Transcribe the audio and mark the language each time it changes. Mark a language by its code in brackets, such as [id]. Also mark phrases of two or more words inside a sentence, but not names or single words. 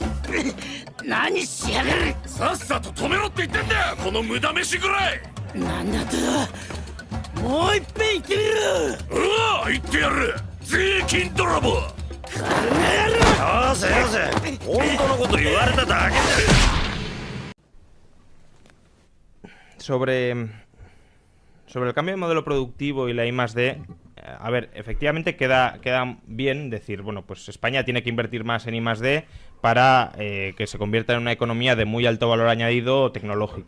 [ja] 何しやがる。さっさと止めろって言ってんだよ、この無駄飯ぐらい。なんだと。もういっぺん言ってみろ。うわ、言ってやる。税金泥棒。よせよせ、本当のこと言われただけだ。 [es] Sobre el cambio de modelo productivo y la I+D, a ver, efectivamente queda bien decir, bueno, pues España tiene que invertir más en I+D para que se convierta en una economía de muy alto valor añadido tecnológica.